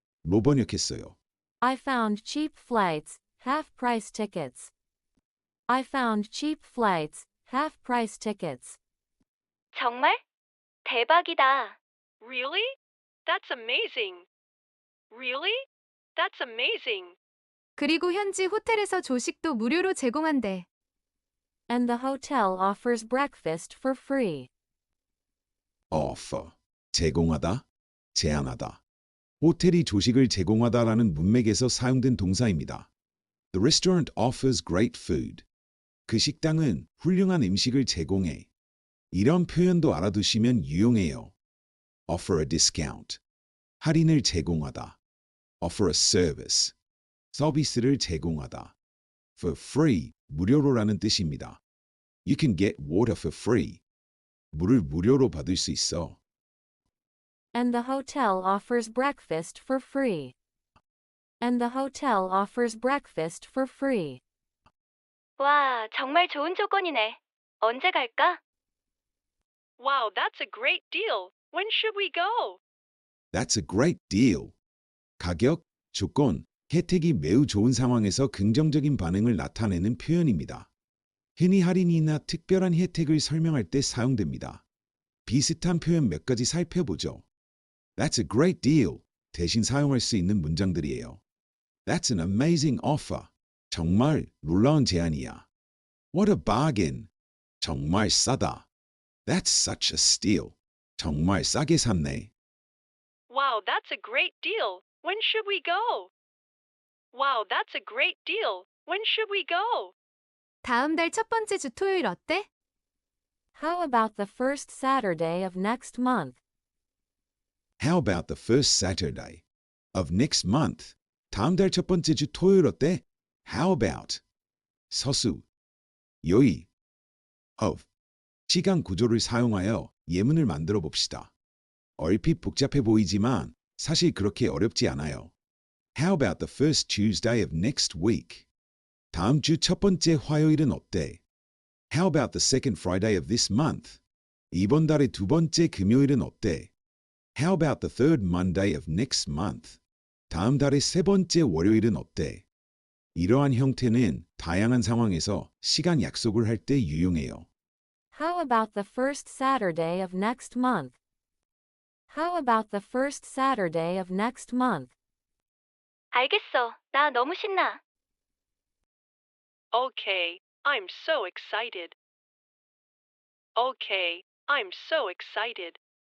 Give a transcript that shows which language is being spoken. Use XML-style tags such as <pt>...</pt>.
<ko>로 번역했어요.</ko> <en>I found cheap flights, half-price tickets. I found cheap flights, half-price tickets.</en> <ko>정말? 대박이다.</ko> <en>Really? That's amazing. Really? That's amazing.</en> <ko>그리고 현지 호텔에서 조식도 무료로 제공한대.</ko> <en>And the hotel offers breakfast for free.</en> <ko>offer. 제공하다, 제안하다. 호텔이 조식을 제공하다라는 문맥에서 사용된 동사입니다.</ko> <en>The restaurant offers great food.</en> <ko>그 식당은 훌륭한 음식을 제공해. 이런 표현도 알아두시면 유용해요.</ko> <en>offer a discount.</en> <ko>할인을 제공하다.</ko> <en>offer a service.</en> <ko>서비스를 제공하다. for free, 무료로라는 뜻입니다.</ko> <en>You can get water for free.</en> <ko>물을 무료로 받을 수 있어.</ko> <en>And the hotel offers breakfast for free. And the hotel offers breakfast for free.</en> <ko>와, 정말 좋은 조건이네. 언제 갈까?</ko> <en>Wow, that's a great deal. When should we go? That's a great deal.</en> <ko>가격, 조건, 혜택이 매우 좋은 상황에서 긍정적인 반응을 나타내는 표현입니다. 흔히 할인이나 특별한 혜택을 설명할 때 사용됩니다. 비슷한 표현 몇 가지 살펴보죠.</ko> <en>That's a great deal.</en> <ko>대신 사용할 수 있는 문장들이에요.</ko> <en>That's an amazing offer.</en> <ko>정말 놀라운 제안이야.</ko> <en>What a bargain.</en> <ko>정말 싸다.</ko> <en>That's such a steal.</en> <ko>정말 싸게 샀네.</ko> <en>Wow, that's a great deal. When should we go? Wow, that's a great deal. When should we go?</en> <ko>다음 달 첫 번째 주 토요일 어때?</ko> <en>How about the first Saturday of next month? How about the first Saturday of next month?</en> <ko>다음 달 첫 번째 주 토요일 어때?</ko> <en>How about? 서수, 요의, of.</en> <ko>시간 구조를 사용하여 예문을 만들어 봅시다. 얼핏 복잡해 보이지만 사실 그렇게 어렵지 않아요.</ko> <en>How about the first Tuesday of next week?</en> <ko>다음 주 첫 번째 화요일은 어때?</ko> <en>How about the second Friday of this month?</en> <ko>이번 달의 두 번째 금요일은 어때?</ko> <en>How about the third Monday of next month?</en> <ko>다음 달의 세 번째 월요일은 어때? 이러한 형태는 다양한 상황에서 시간 약속을 할 때 유용해요.</ko> <en>How about the first Saturday of next month? How about the first Saturday of next month?</en> <ko>알겠어. 나 너무 신나.</ko> <en>Okay, I'm so excited. Okay, I'm so excited.</en>